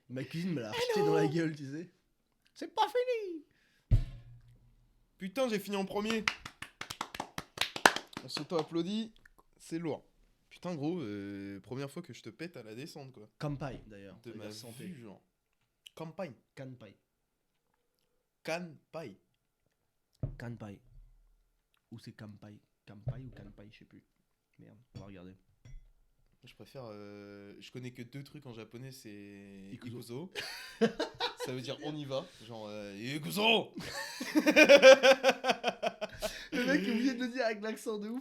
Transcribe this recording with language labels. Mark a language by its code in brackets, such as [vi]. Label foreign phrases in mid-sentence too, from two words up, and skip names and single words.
[fr] ma cuisine me l'a acheté dans la gueule, tu sais. C'est pas fini. Putain, j'ai fini en premier. On s'auto-applaudit. C'est lourd. Putain, gros, première fois que je te pète à la descente, quoi. Kampai d'ailleurs. De ça veut ma dire santé. vue, genre. Campagne. Kanpai. Canpai. Kanpai. Ou c'est Kampai. Kampai ou Kanpai, je sais plus. Merde, on va regarder. Je préfère. Je connais que 2 trucs en japonais, c'est. Ikuzo. Ikuzo. Ça veut dire on y va. Genre. Ikuzo. Le mec est obligé de le dire avec l'accent de ouf.